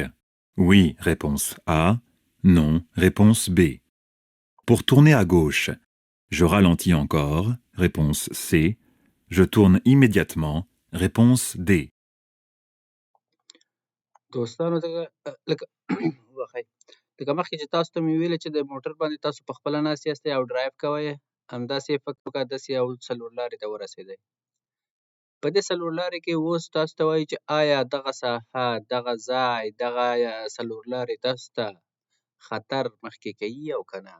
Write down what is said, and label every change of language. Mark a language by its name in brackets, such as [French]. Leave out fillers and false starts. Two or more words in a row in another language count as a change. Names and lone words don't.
[French] Oui, réponse A. Non, réponse B. Pour tourner à gauche, je ralentis encore. Réponse C. Je tourne immédiatement. Réponse D. [Pashto] دوستانو لکه مخکې چې تاسو ته مې ویلې چې د موټر باندې تاسو په خپله ناست یاستئ او ډرایو کوئ، همداسې یې فکر وکړه داسې یو څلور لارې ته ورسېدئ. په دې څلور لارې کې اوس تاسو ته وایي چې آیا دغه ساحه، دغه ځای، دغه څلور لارې تاسو ته خطر مخکې کوي او که نه؟